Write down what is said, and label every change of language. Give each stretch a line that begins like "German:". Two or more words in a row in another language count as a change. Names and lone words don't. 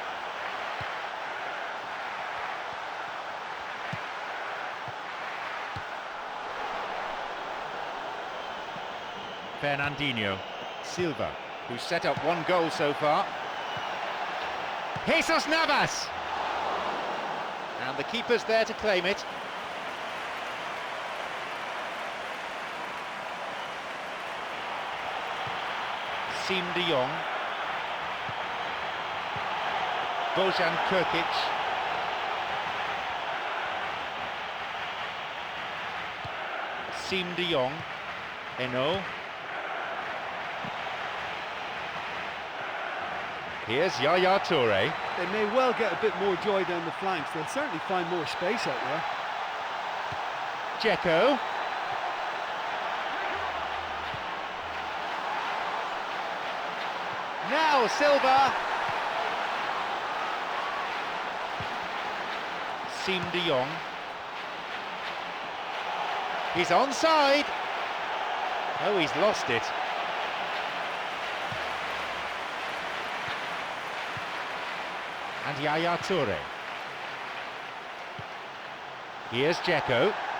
English: Fernandinho. Silva, who set up 1 goal so far. Jesus Navas! And the keeper's there to claim it. Siem de Jong. Bojan Krkic. Siem de Jong. Eno. Here's Yaya Toure. They may well get a bit more joy down the flanks. They'll certainly find more space out there. Dzeko. Now Silva. Siem de Jong. He's onside. Oh, he's lost it. And Yaya Toure. Here's Dzeko.